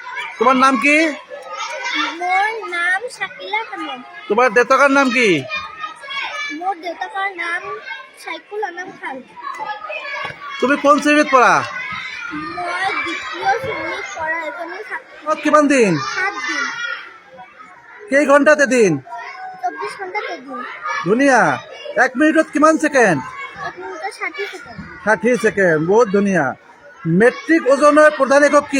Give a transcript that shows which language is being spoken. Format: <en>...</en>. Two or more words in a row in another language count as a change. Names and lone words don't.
<as>তোমার নাম কি? মোর নাম শাকিলা খানম। তোমার দেউতাকার নাম কি? মোর দেউতাকার নাম সাইকুল আনাম খান। তুমি কোন শ্রেণীত পড়া? মই দ্বিতীয় শ্রেণীত পঢ়া এজনী ছাত্ৰী। কিমান দিন? 7 দিন। কেই ঘন্টাতে দিন? 24 ঘণ্টাতে দিন। ধুনীয়া। 1 মিনিটত কিমান ছেকেণ্ড? 1 মিনিটত 60 ছেকেণ্ড। 60 ছেকেণ্ড, বহুত ধুনীয়া। মেট্ৰিক ওজনৰ প্ৰধান একক কি?</as>